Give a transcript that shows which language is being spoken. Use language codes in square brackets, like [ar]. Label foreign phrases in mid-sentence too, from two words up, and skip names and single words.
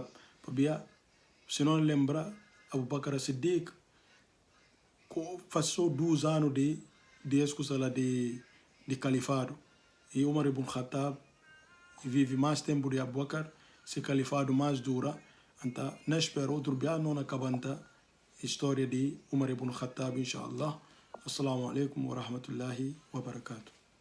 [pt] Para ver, se não lembra, Abu Bakr Siddiq passou 2 anos de califado. E Umar ibn Khattab vive mais tempo de Abu Bakr, se califado mais dura. Então, não espero outro dia, não acaba a história de Umar ibn Khattab, inshallah. [ar] السلام عليكم ورحمة الله وبركاته.